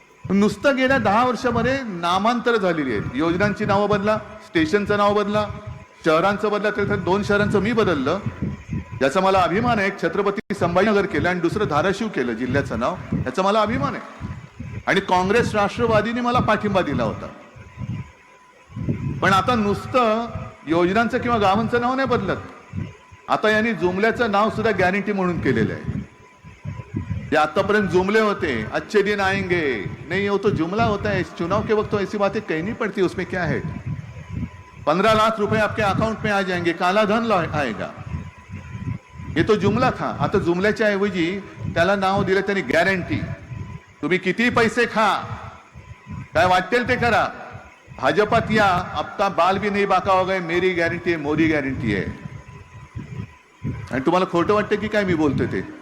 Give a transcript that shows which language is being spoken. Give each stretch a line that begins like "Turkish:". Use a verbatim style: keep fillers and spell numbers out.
Marathi: नुसतं गेल्या दहा वर्षामध्ये नामांतर झालेली आहेत, योजनांची नावं बदला, स्टेशनचं नाव बदला, शहरांचं बदला, तर तर दोन शहरांचं मी बदललं, याचा मला अभिमान आहे. एक छत्रपती संभाजीनगर केलं आणि दुसरं धाराशिव केलं जिल्ह्याचं नाव, याचा मला अभिमान आहे. आणि काँग्रेस राष्ट्रवादीने मला पाठिंबा दिला होता. पण आता नुसतं योजनांचं किंवा गावांचं नाव नाही बदलत, आता यांनी जुमल्याचं नाव सुद्धा गॅरंटी म्हणून केलेलं आहे.
Hindi: ये
Marathi: आतापर्यंत जुमले होते,
Hindi: अच्छे दिन आएंगे, नहीं हो तो जुमला होता है, इस चुनाव के वक्त तो ऐसी बातें कहनी पड़ती है, उसमें क्या है. पंद्रह लाख रुपए आपके अकाउंट में आ जाएंगे, काला धन ला- आएगा,
Marathi: हे
Hindi: तो जुमला था.
Marathi: आता जुमल्याच्या ऐवजी त्याला नाव दिलं त्यांनी गॅरंटी. तुम्ही किती पैसे खा, काय वाटेल ते करा, भाजपात या,
Hindi: आपका बाल भी नहीं बाका हो गए, मेरी गॅरंटी
Marathi: आहे, मोदी गॅरंटी आहे. आणि तुम्हाला खोटं वाटतं की काय मी बोलतोय ते.